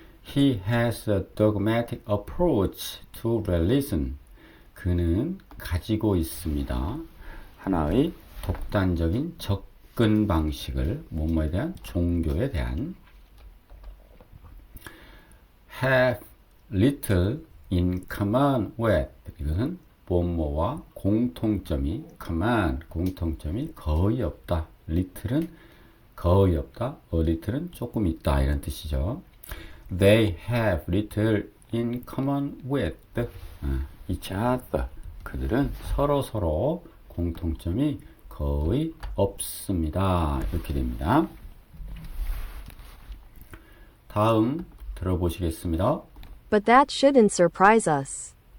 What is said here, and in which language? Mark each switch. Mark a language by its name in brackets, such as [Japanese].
[English] He has a dogmatic approach to religion. [Korean] 그는 가지고 있습니다. 하나의 독단적인 접근 방식을 뭐뭐에 대한 종교에 대한 [English] have little in common with [Korean] 이것은 뭐뭐와 공통점이 공통점이 거의 없다. little은 거의 없다. a little은 조금 있다 이런 뜻이죠. [English] They have little in common with each other. [Korean] 그들은 서로 공통점이 거의 없습니다. 이렇게 됩니다. 다음 들어보시겠습니다. [English] But that shouldn't surprise us.